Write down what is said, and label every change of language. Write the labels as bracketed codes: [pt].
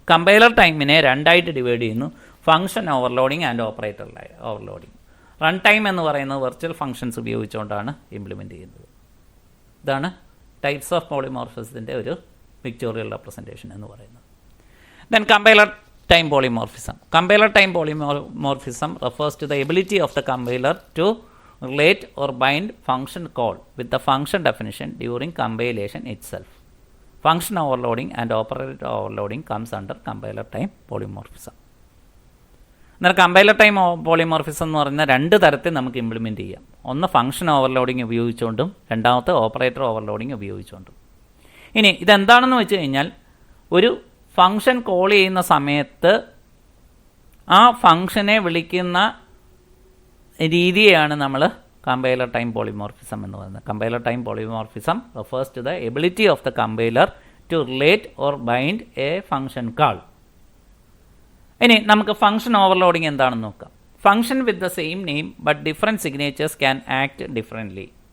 [ml] Compiler ടൈമിനെ 2ആയിട്ട് divide ചെയ്യുന്നു, function overloading and operator overloading. Run time എന്ന് പറയുന്നത് വെർച്വൽ ഫങ്ഷൻസ് ഉപയോഗിച്ചുകൊണ്ടാണ് ഇംപ്ലിമെൻ്റ് ചെയ്യുന്നത്. ഇതാണ് ടൈപ്സ് ഓഫ് പോളിമോർഫിസത്തിൻ്റെ ഒരു പിക്ചോറിയൽ റെപ്രസെൻറ്റേഷൻ എന്ന് പറയുന്നത്. [en] Then compiler time polymorphism. Compiler time polymorphism refers to the ability of the compiler to relate or bind function call with the function definition during compilation itself. Function overloading and operator overloading comes under compiler time polymorphism. [ml] എന്നാൽ compiler time polymorphism എന്ന് പറയുന്ന 2 തരത്തിൽ നമുക്ക് implement ചെയ്യാം. ഒന്ന് function overloading ഉപയോഗിച്ചുകൊണ്ടും രണ്ടാമത്തെ operator overloading ഉപയോഗിച്ചുകൊണ്ടും. ഇനി ഇതെന്താണെന്ന് വെച്ച് കഴിഞ്ഞാൽ, ഒരു ഫംഗ്ഷൻ കോൾ ചെയ്യുന്ന സമയത്ത് ആ ഫംഗ്ഷനെ വിളിക്കുന്ന രീതിയെയാണ് നമ്മൾ കമ്പൈലർ ടൈം പോളിമോർഫിസം എന്ന് പറയുന്നത്. [en] Compiler time polymorphism refers to the ability of the compiler to relate or bind a function call. [ml] ഇനി നമുക്ക് ഫംഗ്ഷൻ ഓവർലോഡിങ് എന്താണെന്ന് നോക്കാം. [en] Function with the same name but different signatures can act differently.